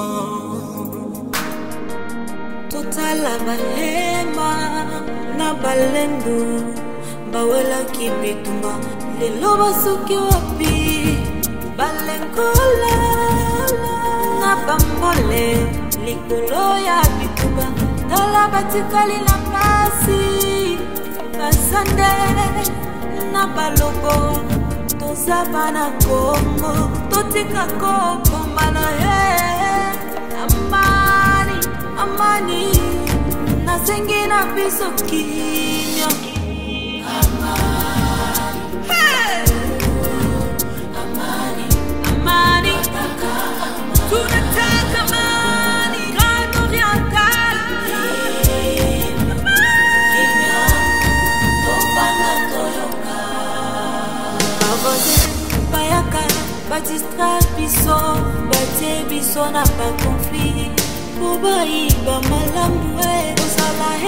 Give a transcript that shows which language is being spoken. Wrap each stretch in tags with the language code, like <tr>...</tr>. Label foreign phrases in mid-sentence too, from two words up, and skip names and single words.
<ln>totala bahema na balendu bawelaki bitumba lelo basuki wapi balengola na bambole likolo ya bitumba tala batikali na pasi basande na balobo tozabana Congo totika kokombana</ln> <sw>amani amani</sw> <ln>nasengi na biso</ln> <sw>kimya amani amani tunataka amani Grande Orientale kimya</sw> <ln>tofana toyoka bayaka badistra biso batie biso na bakonflit po bayiba malamu ozala</ln>